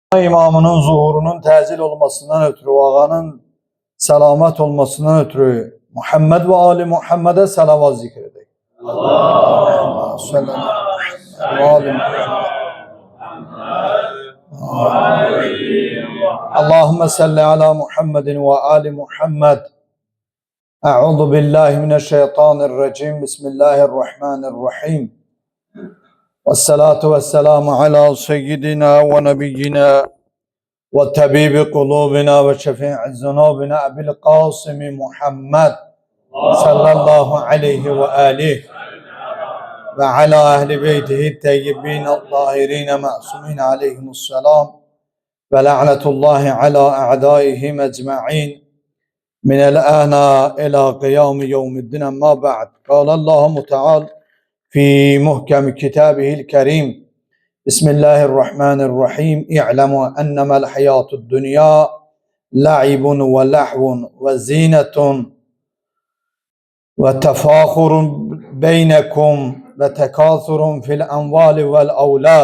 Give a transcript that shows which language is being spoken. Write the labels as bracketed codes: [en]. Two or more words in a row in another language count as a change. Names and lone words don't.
[az] İmamının zuhurunun təcil olmasından ötürü, ağanın selamet olmasından ötürü Muhammed ve Ali Muhammed'e salavat zikredik. [ar] اللهم صل على اللهم صل على محمد وآل محمد. أعوذ بالله من الشيطان الرجيم. بسم الله الرحمن الرحيم والصلاة والسلام على سيدنا ونبينا وطبيب قلوبنا وشفيع ذنوبنا أبي القاسم محمد صلى الله عليه وعليه وعلى أهل بيته الطيبين الطاهرين المعصومين عليهم السلام ولعنة الله على أعدائهم أجمعين من الآن إلى قيام يوم الدين. أما بعد قال الله تعالى في محكم كتابه الكريم بسم الله الرحمن الرحيم اعلموا أنما الحياة الدنيا لعب ولهو وزينة وتفاخر بينكم وتكاثر في الأموال والأولاد.